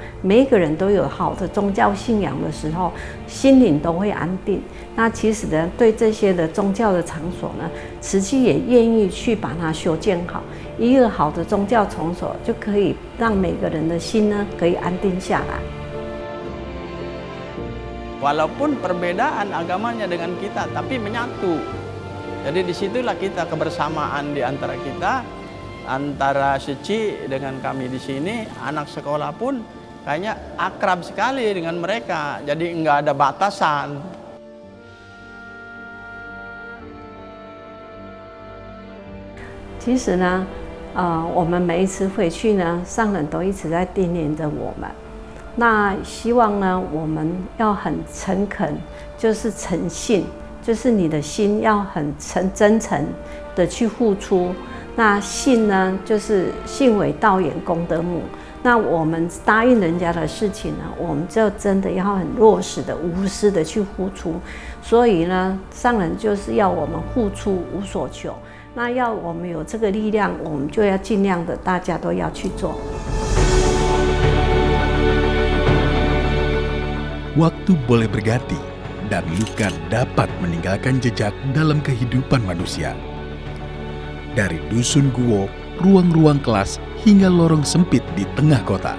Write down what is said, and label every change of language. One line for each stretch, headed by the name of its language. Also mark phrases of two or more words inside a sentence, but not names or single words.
Chinese: 每一个人都有好的宗教信仰的时候，心灵都会安定。那其实呢，对这些的宗教的场所呢，慈济也愿意去把它修建好。一个好的宗教场所，就可以让每个人的心呢，可以安定下来。
Indonesian: Walaupun perbedaan agamanya dengan kita, tapi menyatu. Jadi disitulah kita kebersamaan di antara kita, antara Suci dengan kami di sini, anak sekolah pun kayaknya akrab sekali dengan mereka. Jadi nggak ada batasan.
Chinese: 其实呢，我们每一次回去呢，上人都一直在叮咛着我们。那希望呢，我们要很诚恳，就是诚信，就是你的心要很真诚的去付出。那信呢，就是信为道源功德母。那我们答应人家的事情呢，我们就真的要很落实的、无私的去付出。所以呢，上人就是要我们付出无所求。那要我们有这个力量，我们就要尽量的，大家都要去做。
Indonesian: Waktu boleh berganti, dan luka dapat meninggalkan jejak dalam kehidupan manusia. Dari dusun guo, ruang-ruang kelas, hingga lorong sempit di tengah kota.